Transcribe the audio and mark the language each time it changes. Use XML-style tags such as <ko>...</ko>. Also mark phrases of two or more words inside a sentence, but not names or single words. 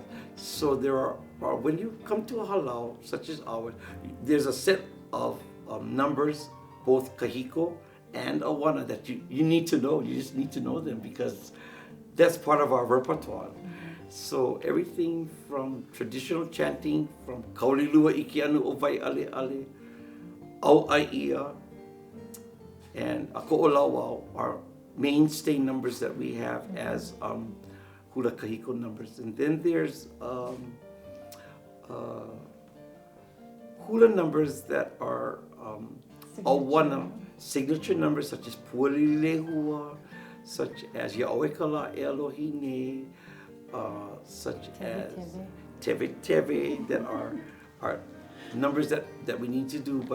<en>So there are when you come to a halau such as ours, there's a set of numbers, both kahiko and awana, that you need to know. You just need to know them because that's part of our repertoire. So everything from traditional chanting, from kaulilua ikianu o vai ale ale, au aia, and ako'olawau are mainstay numbers that we have as hula kahiko numbers. And then there's hula numbers that are awana, signature numbers such as pualilehua, such as Ya'oekala Elohine, such as Teve Teve, that are numbers that we need to do.</en>